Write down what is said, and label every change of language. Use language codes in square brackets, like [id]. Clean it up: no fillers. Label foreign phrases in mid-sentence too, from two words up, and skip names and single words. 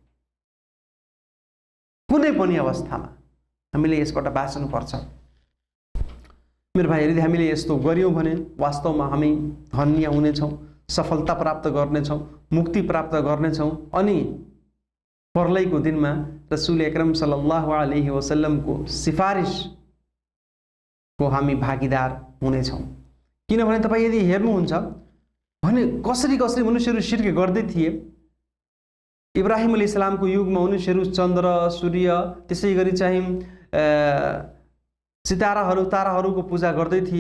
[ne] कुनै पनि अवस्थामा हामीले यसबाट बाँच्नुपर्छ। मेरो भाइ, यदि हामीले यस्तो गर्यौँ भने वास्तवमा हामी धन्य हुनेछौँ, सफलता प्राप्त गर्नेछौँ, मुक्ति प्राप्त गर्नेछौँ अनि पर्लैको दिनमा रसूल अकरम [ar] صلى الله عليه وسلم [ne] सिफारिसको हामी भागीदार हुनेछौँ। किनभने तपाईँ यदि हेर्नुहुन्छ भने कसरी मनुष्यहरू शिर्क गर्दै थिए। इब्राहिम अलैहिस्सलामको युगमा मनुष्यहरू चन्द्र, सूर्य, त्यसै गरी चाहिँ सिताराहरू, ताराहरूको पूजा गर्दै थिए।